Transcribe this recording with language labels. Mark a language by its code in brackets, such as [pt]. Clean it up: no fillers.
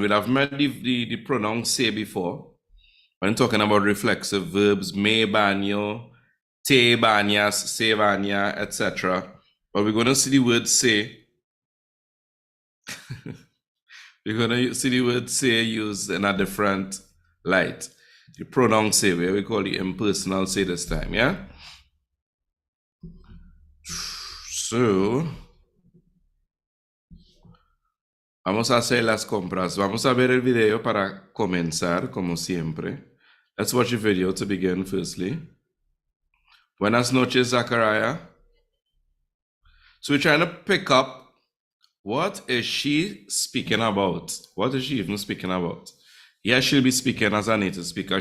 [en] We'll have met the pronoun se before. When talking about reflexive verbs, [es] me baño, te bañas, se baña, [en] etc. But we're going to see the word say. We're going to see the word say used in a different light. The pronoun say, where we call the impersonal say this time, yeah? [es] So, vamos a hacer las compras. Vamos a ver el video para comenzar, como siempre. [en] Let's watch the video to begin firstly. [es] Buenas noches, [en] Zachariah. So we're trying to pick up, what is she speaking about? What is she even speaking about? Yes, she'll be speaking as a native speaker.